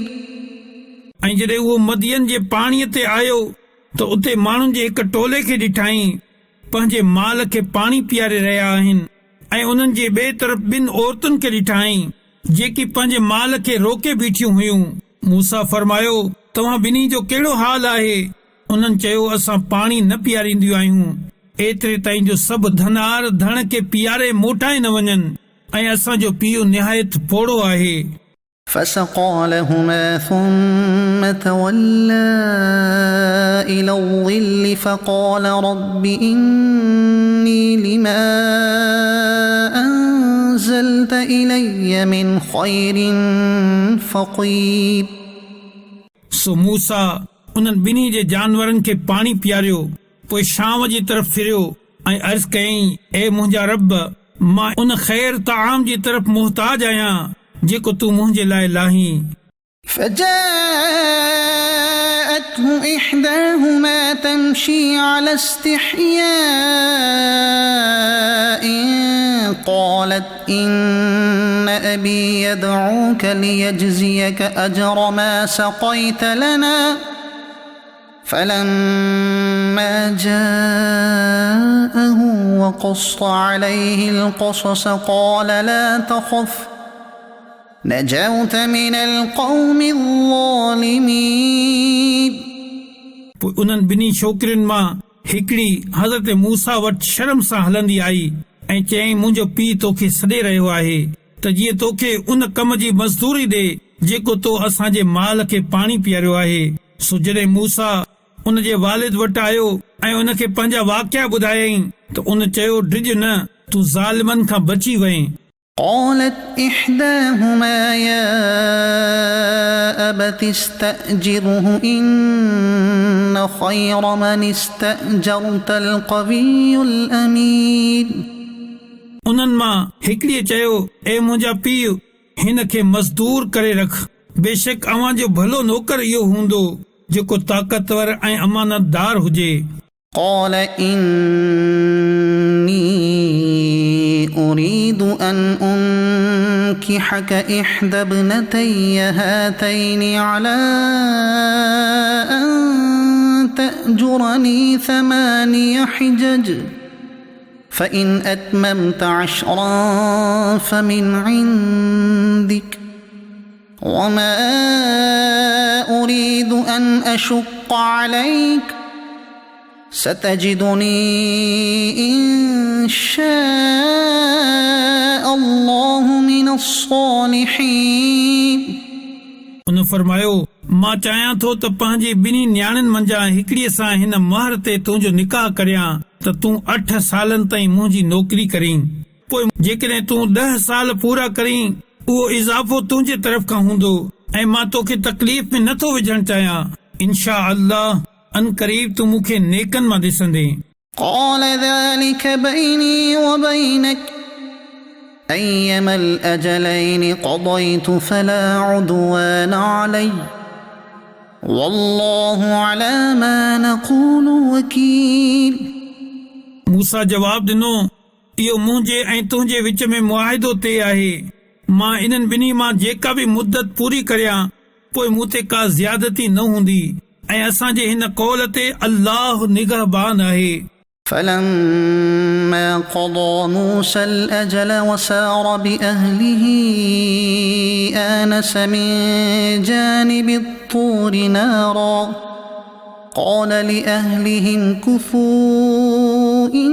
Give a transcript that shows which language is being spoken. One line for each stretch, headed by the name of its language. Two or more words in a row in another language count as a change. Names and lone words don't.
Sindhi: ऐं जॾहिं उहो मदियन जे पाणीअ ते आयो त उते माण्हुनि जे हिकु टोले खे ॾिठाई पंहिंजे माल खे पाणी पीआरे रहिया आहिनि ऐं उन्हनि जे ॿिए तरफ़ ॿिनि औरतुनि खे ॾिठाई जेकी पंहिंजे माल खे रोके बीठियूं हुयूं। मूसा फरमायो तव्हां ॿिन्ही जो कहिड़ो हाल आहे? उन्हनि चयो असां पाणी न पीआरींदियूं आहियूं एतिरे ताईं जो सभु धनार धण खे पीआरे मोटाए न वञनि ऐं असांजो पीउ निहायत पोड़ो आहे।
Arabic: فسقى لهما ثم تولى إلى الظل فقال رب إني لما أنزلت إلي من خير فقير.
Sindhi: सो मूसा उन्हनि ॿिन्ही जे जानवरनि खे पाणी पीआरियो। पोइ शाम जी तरफ़ फिरियो ऐं अर्ज़ कयईं ए मुंहिंजा रब मां उन ख़ैर ताम जी तरफ़ मुहताज आहियां जेको तूं मुंहिंजे लाइ लाहीं।
Arabic: فجاءته إحداهما تمشي على استحياء قالت إن أبي يدعوك ليجزيك أجر ما سقيت لنا فلما جاءه وقص عليه القصص قال لا تخف نجوت من القوم الظالمين
Sindhi: उन्हनि ॿिन्ही छोकिरियुनि मां हिकिड़ी हज़रत मूसा वटि शर्म सां हलंदी आई ऐं चयईं मुंहिंजो पीउ तोखे सॾे रहियो आहे त जीअं तोखे उन कम जी मज़दूरी ॾे जेको तो असांजे माल खे पाणी पीआरियो आहे सो जॾहिं मूसा उन जे वालिद वटि आयो ऐं उनखे पंहिंजा वाक़िया ॿुधायईं त उन चयो डिॼ न तूं ज़ालिमनि खां बची वएं
Arabic: قالت إحداهما يا أبت استأجره إن خير من استأجرت القوي الأمين
Sindhi: उन्हनि मां हिकिड़ीअ चयो ए मुंहिंजा पीउ हिन खे मज़दूर करे रख बेशक अव्हां जो भलो नौकर इहो हूंदो जेको ताक़तवर ऐं अमानतदार हुजे
Arabic: قال إني أريد أن أنكحك إحدى ابنتي هاتين على أن تأجرني 8 حجج فإن أتممت 10 فمن عندك وما أريد أن أشق عليك ستجدني إن شاء الله من الصالحين
Sindhi: उन फरमायो मां चाहियां थो त पंहिंजी ॿिन्ही न्याणियुनि मंझां हिकिड़ीअ सां हिन महर ते तुंहिंजो निकाह करियां त तूं 8 सालनि ताईं मुंहिंजी नौकरी करीं पोइ जेकॾहिं तूं 10 साल पूरा करीं उहो इज़ाफ़ो तुंहिंजे तरफ़ खां हूंदो ऐं मां तोखे तकलीफ़ में नथो विझणु चाहियां
Arabic: إن شاء الله
Sindhi: अन करीब तूं मूंखे नेकनि मां ॾिसंदे
Arabic: قال ذلك بيني وبينك أيما الأجلين قضيت فلا عدوان علي والله على ما نقول وكيل
Sindhi: मूसा जवाब ॾिनो इहो मुंहिंजे ऐं तुंहिंजे विच में मुआहिदो ते आहे मां इन्हनि ॿिन्ही मां जेका बि मुद्दत पूरी करियां पोइ मूं ते का ज़्यादती न हूंदी ऐं असांजे हिन कौल ते अल्लाह निगहबान आहे
Arabic: فلما قضى موسى الأجل وسار بأهله آنس من جانب الطور نارا قال لأهلهم كثوا